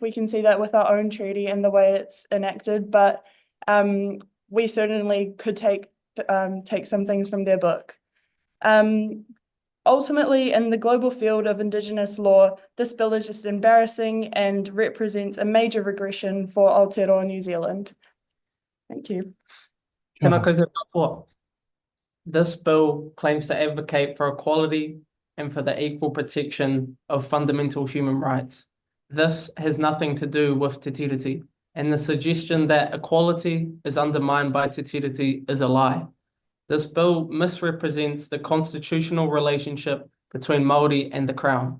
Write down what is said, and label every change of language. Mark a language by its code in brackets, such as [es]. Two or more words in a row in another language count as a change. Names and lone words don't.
[en] We can see that with our own treaty and the way it's enacted, but we certainly could take some things from their book. Ultimately, in the global field of Indigenous law, this bill is just embarrassing and represents a major regression for Aotearoa New Zealand. Thank you. [mi] Tēnā koutou katoa. [en] This bill claims to advocate for equality and for the equal protection of fundamental human rights. This has nothing to do with Te Tiriti, and the suggestion that equality is undermined by Te Tiriti is a lie. This bill misrepresents the constitutional relationship between Māori and the Crown.